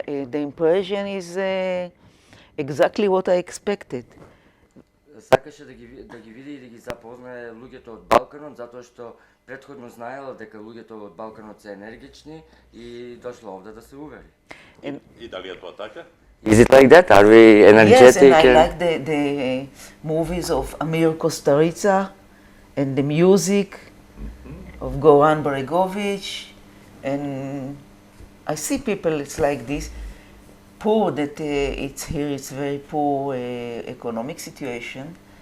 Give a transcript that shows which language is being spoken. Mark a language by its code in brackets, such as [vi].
[en] The impression is exactly what I expected. [mk] Сакаше да ги види и да ги запознае луѓето од Балканот, затоа што претходно знаела дека луѓето од Балканот се енергични и дошла овде да се увери. И дали е тоа така? [en] Is it like that? Are we energetic? Yes, and I like the movies of Amir Kusturica and the music of Goran Bregovic, and I see people it's like this, poor, that it's here, it's very poor economic situation.